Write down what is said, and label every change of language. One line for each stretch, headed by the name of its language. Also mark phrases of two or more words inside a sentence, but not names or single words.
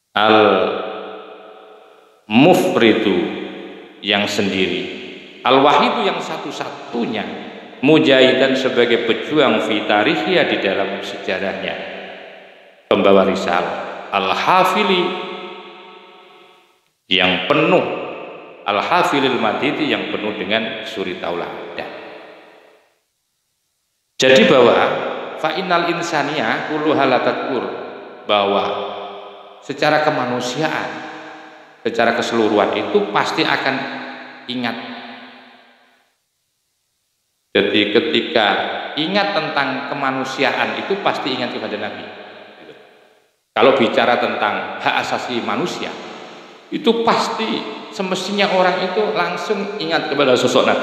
Indonesian: Al-Mufridu yang sendiri, Al-Wahidu yang satu-satunya, Mujahidan sebagai pejuang
Arabic: fi tarikhia
Indonesian: di dalam sejarahnya, pembawa risalah, Al-Hafili yang penuh,
Arabic: Al-Hafilil Madidi
Indonesian: yang penuh dengan suri tauladan. Jadi bahwa
Arabic: fa'innal insaniya kulluha la tadkur,
Indonesian: bahwa secara kemanusiaan, secara keseluruhan itu pasti akan ingat. Jadi ketika ingat tentang kemanusiaan itu pasti ingat kepada Nabi. Kalau bicara tentang hak asasi manusia, itu pasti semestinya orang itu langsung ingat kepada sosok Nabi.